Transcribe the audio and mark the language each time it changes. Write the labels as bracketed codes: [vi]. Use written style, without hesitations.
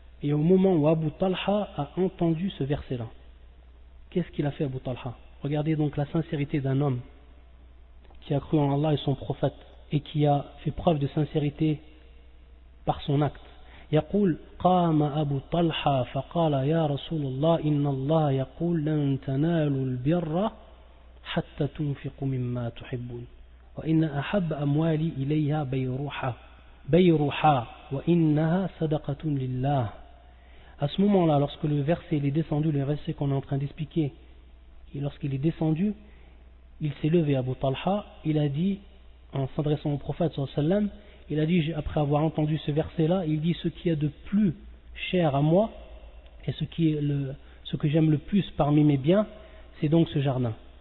[fr] Et au moment où Abu Talha a entendu ce verset-là, qu'est-ce qu'il a fait Abu Talha? Regardez donc la sincérité d'un homme qui a cru en Allah et son prophète et qui a fait preuve de sincérité par son acte. [ar] يقول قام أبو طلحة فقال يا رسول الله إن الله يقول لن تنالوا البر حتى تنفقوا مما تحبون وإن أحب أموالي إليها بيرحة وإنها صدقة لله. [fr] À ce moment-là, lorsque le verset est descendu, le verset qu'on est en train d'expliquer, et lorsqu'il est descendu, il s'est levé Abu Talha, il a dit en s'adressant au prophète sallallahu alayhi wa sallam, il a dit, après avoir entendu ce verset-là, il dit ce qui est de plus cher à moi et ce que j'aime le plus parmi mes biens, c'est donc ce jardin.